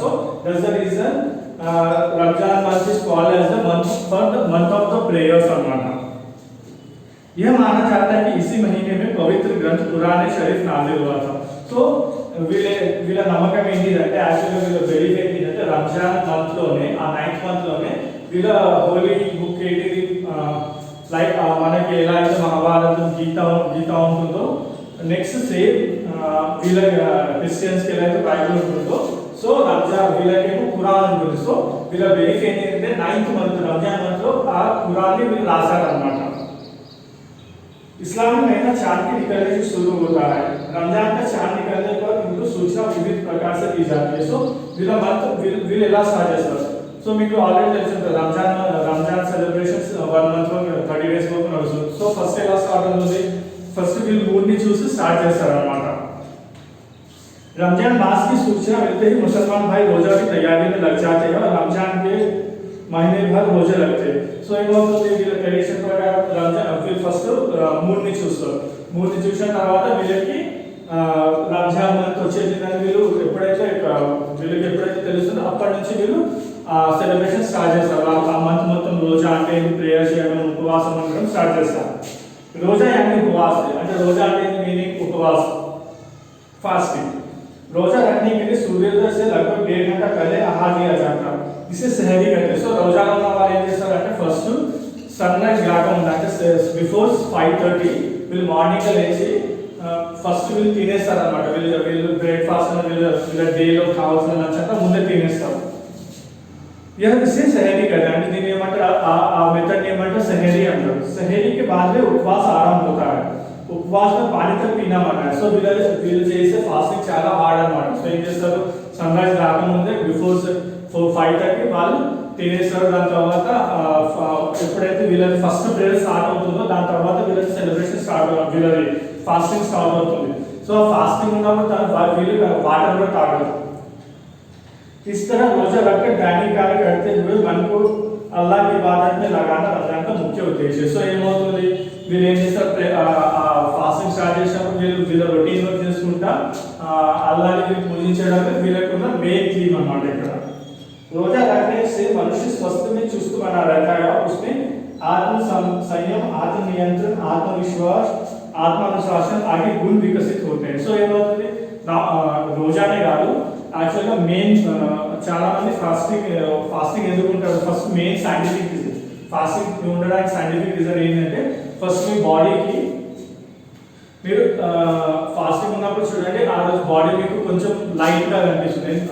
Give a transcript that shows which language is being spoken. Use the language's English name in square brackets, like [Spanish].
[English] So that's the reason Ramzan month is called as the month of the prayers अన్నమాట. [Hindi] यह माना जाता है कि इसी महीने में पवित्र ग्रंथ कुरान शरीफ नाजिल हुआ था. [Telugu] సో వీళ్ళ నమ్మకం ఏంటిదంటే యాక్చువల్గా వీళ్ళ బిలీఫ్ ఏంటిదంటే రంజాన్ మంత్ లోనే, ఆ 9th మంత్ లోనే వీళ్ళ హోలీ బుక్ ఏంటిది, లైక్ మనకి ఎలా అయితే మహాభారతం, గీత ఉంటుందో నెక్స్ట్ సేమ్ వీళ్ళ క్రిస్టియన్స్ కి ఎలా అయితే బైబిల్ ఉంటుందో సో రంజాన్ వీళ్ళకేమో ఖురాన్ ఉంటుంది. సో వీళ్ళ బెనిఫిట్ ఏంటంటే 9th మంత్ రంజాన్ మంత్ లో ఆ ఖురాన్ ని వీళ్ళు రాశారనమాట. [Hindi] इस्लाम में महीना चांद के निकलने से शुरू होता है. रमजान का चांद निकलने पर उनको सूचना विविध प्रकार से दी जाती है. [Telugu] सो వీళ్ళ మంత్ వీళ్ళు ఎలా స్టార్ట్ చేస్తారు? సో మీకు ఆల్రెడీ తెలిసి ఉంటుంది రంజాన్ సెలబ్రేషన్స్ 1 మంత్ లో 30 డేస్ వరకు నడుస్తుంది. సో ఫస్ట్ ఎలా స్టార్ట్ అవుతుంది? ఫస్ట్ వీళ్ళు మూన్ ని చూసి స్టార్ట్ చేస్తారు అన్నమాట. [Hindi] रमजान मास की सूचना मिलते ही मुसलमान भाई रोजा की तैयारी में लग जाते हैं और रमजान के महीने भर रोजे लगते हैं. [Telugu] సో ఏమవుతుంది వీళ్ళ ట్రెడిషన్ ప్రకారం రంజాన్ వీళ్ళు ఫస్ట్ మూన్ ని చూస్తారు. మూన్ ని చూసిన తర్వాత వీళ్ళకి రంజాన్ మంత్ వచ్చేసిందని వీళ్ళు ఎప్పుడైతే వీళ్ళకి ఎప్పుడైతే తెలుస్తుందో అప్పటి నుంచి వీళ్ళు సెలబ్రేషన్ స్టార్ట్ చేస్తారు. ఆ మంత్ మొత్తం రోజా అంటే ప్రేయర్ చేయడం ఉపవాసం ఉండడం స్టార్ట్ చేస్తారు. రోజా అంటే ఉపవాసం అంటే రోజా అంటే మీనింగ్ ఉపవాసం फास्टिंग. [Hindi] रोजा रखने के लिए सूर्योदय से लगभग 1.5 घंटा पहले आहार लिया जाता है. इसे सहरी कहते हैं. [Telugu] సో రోజా ఉన్న వాళ్ళు ఏం చేస్తారంటే ఫస్ట్ సన్ రైజ్ కాకముందు అంటే బిఫోర్ 5:30 వీళ్ళు మార్నింగ్ లేచి ఫస్ట్ వీళ్ళు తినేస్తారు అన్నమాట. వీళ్ళు బ్రేక్ఫాస్ట్ వీళ్ళ డేలో కావాల్సిన లంచ్ అంతా ముందే తినేస్తారు. [Hindi] यह इसे सहरी कहते हैं. [Telugu] దీన్ని ఏమంటారు ఆ మెథడ్ ఏమంటారు सहरी అంటారు. [Hindi] सहरी के बाद में उपवास आरंभ होता है. उपवास में पानी तक पीना मना है. [Telugu] సో వీళ్ళు చేసే ఫాస్టింగ్ చాలా హార్డ్ అన్నమాట. సో ఏం చేస్తారు సన్ రైజ్ రాకముందే బిఫోర్ 5:30 వాళ్ళు తినేస్తారు. దాని తర్వాత ఎప్పుడైతే వీళ్ళది ఫస్ట్ ప్రేయర్ స్టార్ట్ అవుతుందో దాని తర్వాత వీళ్ళది సెలబ్రేషన్ స్టార్ట్ వీళ్ళది ఫాస్టింగ్ స్టార్ట్ అవుతుంది. సో ఫాస్టింగ్ ఉన్నప్పుడు వీళ్ళు వాటర్ కూడా తాగరు. [Hindi] इस तरह रोजा रखकर दैनिक कार्य करते हुए मन को अल्लाह की इबादत में लगाना रमजान का मुख्य उद्देश्य है. [Telugu] సో ఏమవుతుంది వీళ్ళు ఏం చేస్తారు ఫాస్టింగ్ స్టార్ట్ చేసినప్పుడు వీళ్ళ రొటీన్ వర్క్ చేసుకుంటా అల్లాహ్ని వీళ్ళు పూజించడానికి వీళ్ళకున్న మెయిన్ థీమ్ అన్నమాట. ఇక్కడ [Hindi] रोजा रखने से मनुष्य स्वस्थ में चुस्त बना रहता है और उसमें आत्म संयम आत्म नियंत्रण आत्मविश्वास आत्मानुशासन आदि गुण विकसित होते हैं. [Telugu] సో ఏమవుతుంది రోజానే కాదు యాక్చువల్గా మెయిన్ చాలా మంది ఫాస్టింగ్ ఎందుకు ఉంటారు first main scientific reason fasting ఉండడానికి సైంటిఫిక్ రీజన్ ఏంటంటే ఫస్ట్ మీ బాడీకి మీరు ఫాస్టింగ్ ఉన్నప్పుడు చూడండి ఆ రోజు బాడీ మీకు కొంచెం లైట్గా కనిపిస్తుంది.